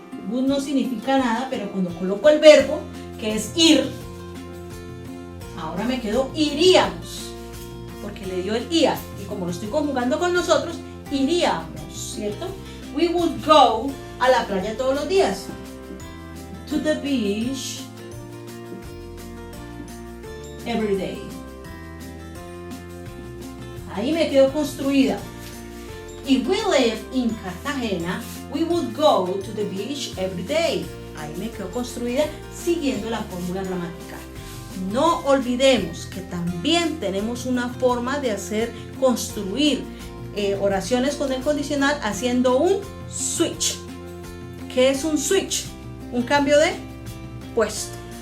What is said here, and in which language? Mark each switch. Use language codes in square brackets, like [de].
[es] Would no significa nada, pero cuando coloco el verbo, que es ir, ahora me quedo iríamos, porque le dio el ia, y como lo estoy conjugando con nosotros, iríamos, ¿cierto? [en] We would go [es] a la playa todos los días. [en] To the beach every day. [es] Ahí me quedo construida. [en] If we live in Cartagena, we would go to the beach every day. [es] Ahí me quedo construida siguiendo la fórmula gramatical. No olvidemos que también tenemos una forma de construir oraciones con el condicional haciendo un switch. ¿Qué es un switch? Un cambio de puesto.